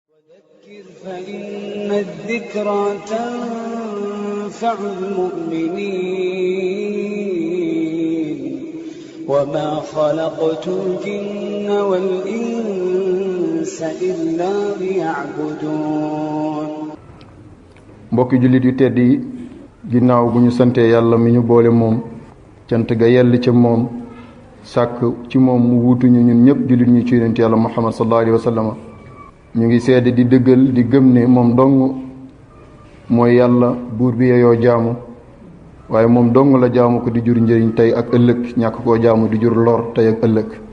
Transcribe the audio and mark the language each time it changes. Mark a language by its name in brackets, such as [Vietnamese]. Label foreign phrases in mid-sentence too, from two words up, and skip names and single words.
[Arabic] فذكر فإن الذكرى تنفع المؤمنين وما خلقت الجن والإنس إلا ليعبدون. [Wolof] mbokki jullit yu tedd yi ginnaaw bu ñu santee yàlla mi ñu boole moom cant ga yell ca moom sàkk ci moom mu wuutuñu ñun ñëpp jullit ñu ci yonent yàlla muhammad [Arabic] صلى الله عليه وسلم [Wolof] ñu ngi seede di dëggal di gëm ne moom dong mooy yàlla buur bi yeyoo jaamu waaye moom dong la jaamu ko di jur njëriñ tey ak ëllëg ñàkk koo jaamu di jur lor tey ak ëllëg.